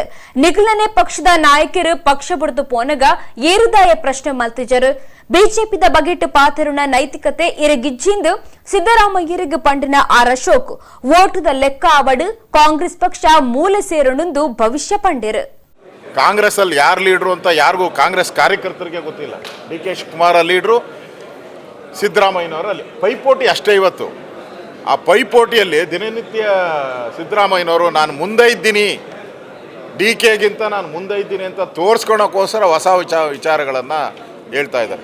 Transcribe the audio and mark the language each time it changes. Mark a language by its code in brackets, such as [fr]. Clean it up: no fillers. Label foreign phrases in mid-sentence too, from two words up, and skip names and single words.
[tcy] ನಿಖಲನೆ ಪಕ್ಷದ ನಾಯಕರು ಪಕ್ಷ ಬುಡ್ದು ಪೋನಗ ಏರುದಾಯ ಪ್ರಶ್ನೆ ಮಲ್ತಿಜರು. ಬಿಜೆಪಿದ ಬಗೆಟ್ ಪಾತೆರುನ ನೈತಿಕತೆ ಇರಗಿಜ್ಜಿಂದು ಸಿದ್ದರಾಮಯ್ಯರಿಗೆ ಪಂಡಿನ ಆರ್ ಅಶೋಕ್ ಓಟುದ ಲೆಕ್ಕ ಅವಡು ಕಾಂಗ್ರೆಸ್ ಪಕ್ಷ ಮೂಲ ಸೇರணுಂದು ಭವಿಷ್ಯ ಪಂಡೇರು. [kn] ಕಾಂಗ್ರೆಸ್ ಅಲ್ಲಿ ಯಾರು ಲೀಡ್ರು ಅಂತ ಯಾರಿಗೂ ಕಾಂಗ್ರೆಸ್ ಕಾರ್ಯಕರ್ತರಿಗೆ ಗೊತ್ತಿಲ್ಲ. ಡಿ ಕೆ ಶಿವಕುಮಾರ್ ಲೀಡ್ರು, ಸಿದ್ದರಾಮಯ್ಯನವರಲ್ಲಿ ಪೈಪೋಟಿ ಅಷ್ಟೇ. ಇವತ್ತು ಆ ಪೈಪೋಟಿಯಲ್ಲಿ ದಿನನಿತ್ಯ ಸಿದ್ದರಾಮಯ್ಯನವರು ನಾನು ಮುಂದೆ ಇದ್ದೀನಿ, ಡಿ ಕೆಗಿಂತ ನಾನು ಮುಂದೆ ಇದ್ದೀನಿ ಅಂತ ತೋರಿಸ್ಕೊಳಕ್ಕೋಸ್ಕರ ಹೊಸ ವಿಚಾರಗಳನ್ನು ಹೇಳ್ತಾ ಇದ್ದಾರೆ.